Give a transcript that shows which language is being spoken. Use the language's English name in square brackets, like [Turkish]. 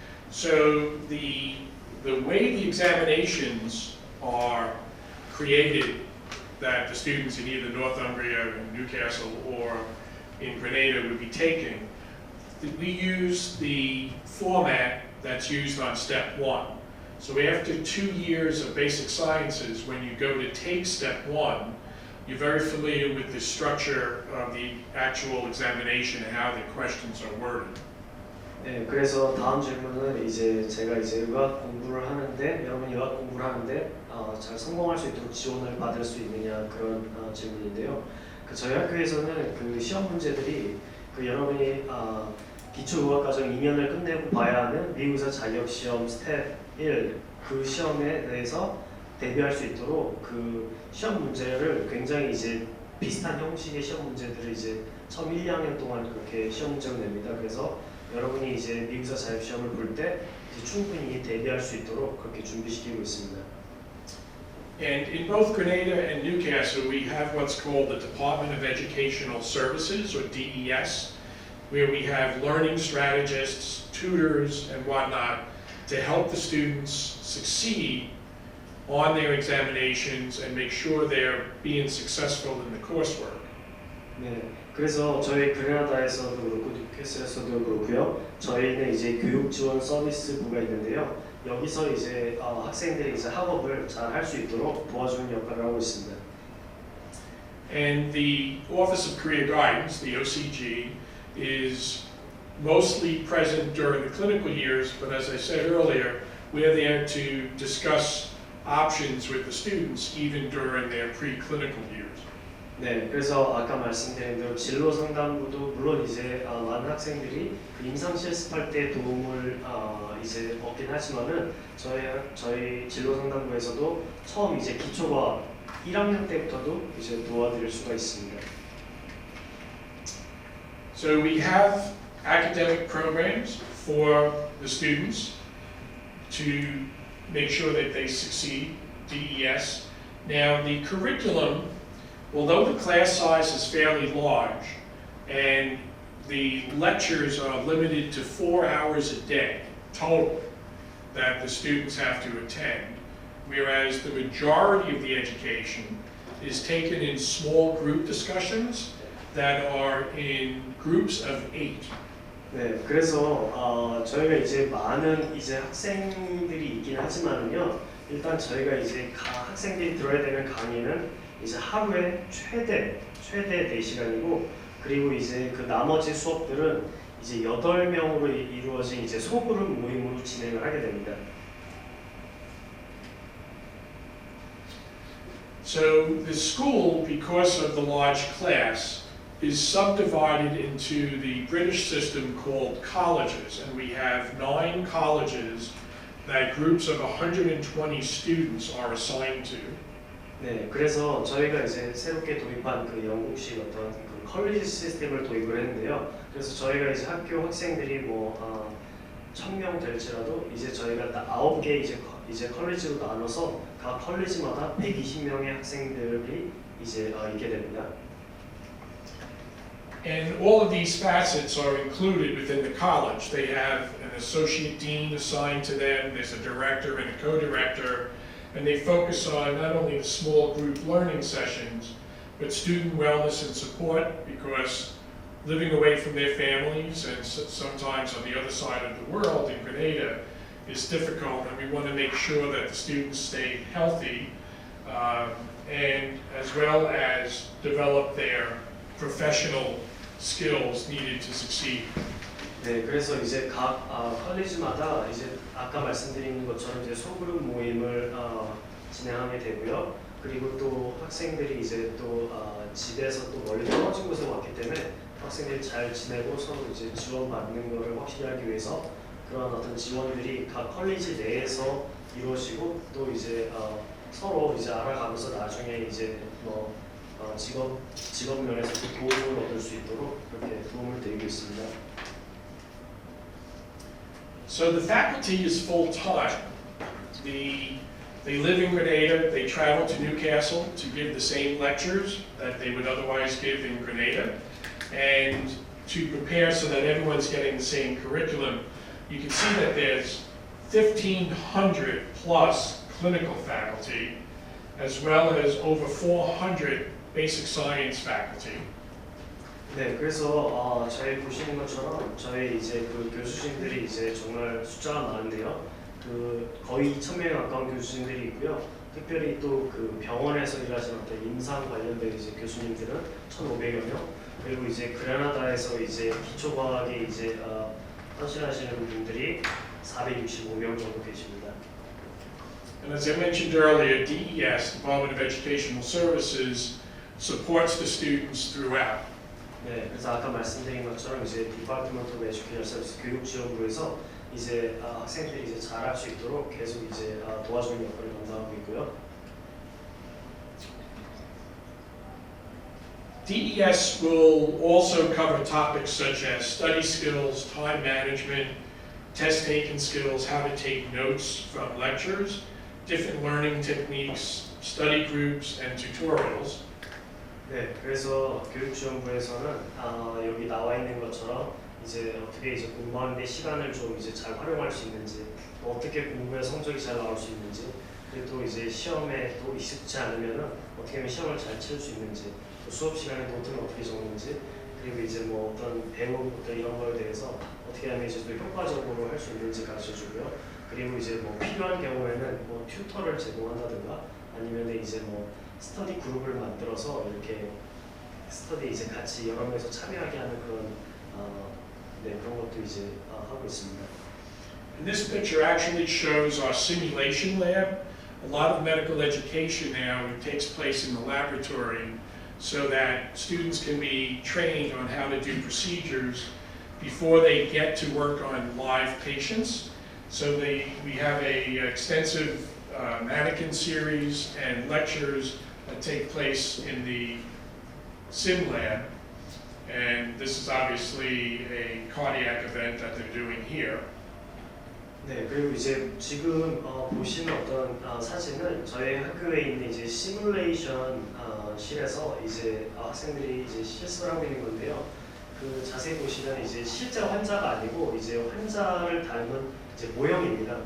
[English] So the way the examinations are created that the students in either Northumbria, Newcastle, or in Grenada would be taking, we use the format that's used on step 1. So after 2 years of basic sciences, when you go to take step 1, you're very familiar with the structure of the actual examination and how the questions are worded. [Korean] 네, 그래서 다음 질문은 제가 의학 공부를 하는데 여러분이 의학 공부를 하는데 잘 성공할 수 있도록 지원을 받을 수 있느냐 그런 질문인데요. 저희 학교에서는 그 시험 문제들이 여러분이 기초의학과정 2년을 끝내고 봐야 하는 미의사 자격시험 스텝 1 그 시험에 대해서 대비할 수 있도록 그 시험 문제를 굉장히 비슷한 형식의 시험 문제들을 처음 1, 2학년 동안 그렇게 시험 문제를 냅니다. 그래서 여러분이 미의사 자격시험을 볼 때 충분히 대비할 수 있도록 그렇게 준비시키고 있습니다. [English] And in both Grenada and Newcastle, we have what's called the Department of Educational Services, or DES, where we have learning strategists, tutors, and whatnot to help the students succeed on their examinations and make sure they're being successful in the coursework. [Korean] 네, 그래서 저희 그레나다에서도 그렇고 뉴캐슬에서도 그렇고요. 저희는 교육 지원 서비스부가 있는데요. 여기서 학생들이 학업을 잘 할 수 있도록 도와주는 역할을 하고 있습니다. [English] And the Office of Career Guidance, the OCG, is mostly present during the clinical years, but as I said earlier, we're there to discuss options with the students even during their preclinical years. [Korean] 네, 그래서 아까 말씀드린 대로 진로 상담부도 물론 많은 학생들이 임상 실습할 때 도움을 얻긴 하지만은 저희 진로 상담부에서도 처음 기초과학 1학년 때부터도 도와드릴 수가 있습니다. [English] So we have academic programs for the students to make sure that they succeed, DES. Now the curriculum, although the class size is fairly large and the lectures are limited to 4 hours a day total, that the students have to attend, whereas the majority of the education is taken in small group discussions that are in groups of 8. [Korean] 네, 그래서 저희가 이제 많은 이제 학생들이 있긴 하지만은요, 일단 저희가 이제 학생들이 들어야 되는 강의는 이제 하루에 최대 4시간이고, 그리고 이제 그 나머지 수업들은 이제 8명으로 이루어진 이제 소그룹 모임으로 진행을 하게 됩니다. [English] So the school, because of the large class, is subdivided into the British system called colleges, and we have 9 colleges that groups of 120 students are assigned to. [Korean] 네, 그래서 저희가 이제 새롭게 도입한 그 영국식 어떤 그 컬리지 시스템을 도입을 했는데요. 그래서 저희가 이제 학교 학생들이 뭐 1000명 될지라도 이제 저희가 딱 9개 이제 컬리지로 나눠서 각 컬리지마다 120명의 학생들이 이제 있게 됩니다. [English] And all of these facets are included within the college. They have an associate dean assigned to them, there's a director and a co-director, and they focus on not only the small group learning sessions, but student wellness and support, because living away from their families and sometimes on the other side of the world in Grenada is difficult, and we want to make sure that the students stay healthy and as well as develop their professional skills needed to succeed. [Korean] 네, 그래서 이제 각 컬리지마다 이제 아까 말씀드린 것처럼 이제 소그룹 모임을 진행하게 되고요. 그리고 또 학생들이 이제 또 집에서 또 멀리 떨어진 곳에 왔기 때문에 학생들이 잘 지내고 서로 이제 지원받는 것을 확실히 하기 위해서 그런 어떤 지원들이 각 컬리지 내에서 이루어지고, 또 이제 서로 이제 알아가면서 나중에 이제 뭐 직업 면에서 도움을 얻을 수 있도록 그렇게 도움을 드리고 있습니다. [English] So the faculty is full-time. They live in Grenada, they travel to Newcastle to give the same lectures that they would otherwise give in Grenada, and to prepare so that everyone's getting the same curriculum. You can see that there's 1,500 plus clinical faculty, as well as over 400 basic science faculty. [Korean] 네, 그래서 저희 보시는 것처럼 저희 이제 그 교수진들이 이제 정말 숫자가 많은데요. 그 거의 2,000명에 가까운 교수진들이 있고요. 특별히 또 그 병원에서 일하시는 어떤 임상 관련된 이제 교수님들은 1,500여 명. 그리고 이제 그레나다에서 이제 기초과학에 이제 헌신하시는 분들이 465명 정도 계십니다. [English] And as I mentioned earlier, DES, Department of Educational Services, supports the students throughout. [Korean] 네, 그래서 아까 말씀드린 것처럼 이제 Department of Educational Services 교육지원부에서 이제 학생들이 이제 잘할 수 있도록 계속 이제 도와주는 역할을 감당하고 있고요. [English] DES will also cover topics such as study skills, time management, test-taking skills, how to take notes from lectures, different learning techniques, study groups, and tutorials. [Korean] 네, 그래서 교육지원부에서는 여기 나와 있는 것처럼 이제 어떻게 이제 공부하는데 시간을 좀 이제 잘 활용할 수 있는지, 또 어떻게 공부에 성적이 잘 나올 수 있는지, 그리고 또 이제 시험에 또 익숙지 않으면은 어떻게 하면 시험을 잘 칠 수 있는지, 또 수업 시간에 노트는 어떻게 적는지, 그리고 이제 뭐 어떤 배우고 이런 거에 대해서 어떻게 하면 이제 또 효과적으로 할 수 있는지 가르쳐주고요. 그리고 이제 뭐 필요한 경우에는 뭐 튜터를 제공한다든가 아니면 이제 뭐 스터디 그룹을 만들어서 이렇게 스터디 이제 같이 여러 명이서 참여하게 하는 그런 그런 것도 이제 하고 있습니다. [English] And this picture actually shows our simulation lab. A lot of medical education now takes place in the laboratory so that students can be trained on how to do procedures before they get to work on live patients. So we have a extensive mannequin series and lectures that take place in the sim lab. And this is obviously a cardiac event that they're doing here. [Korean] 네, 그리고 이제 지금 보시는 어떤 사진은 저희 학교에 있는 이제 시뮬레이션 실에서 이제 학생들이 이제 실습을 하고 있는 건데요. 그 자세히 보시면 이제 실제 환자가 아니고 이제 환자를 닮은 이제 모형입니다.